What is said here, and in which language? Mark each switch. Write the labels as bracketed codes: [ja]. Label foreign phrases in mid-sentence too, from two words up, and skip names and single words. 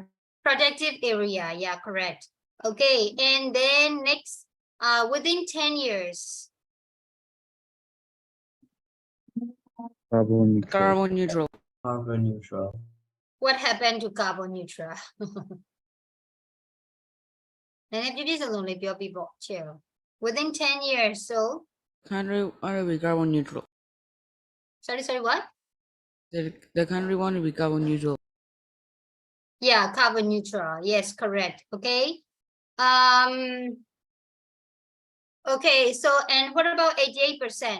[en] Protective area, yeah, correct. Okay, and then next, within 10 years. Carbon neutral. Carbon neutral. Carbon neutral. What happened to carbon neutral? [my] နည်းနည်းပြည့်ပြည့်စုံစုံလေးပြောပြပေါ့ချေ [en] Within 10 years, so Country want to be carbon neutral. sorry, what? The country want to be carbon neutral. Yeah, carbon neutral. Yes, correct. Okay. Okay, so and what about 88%?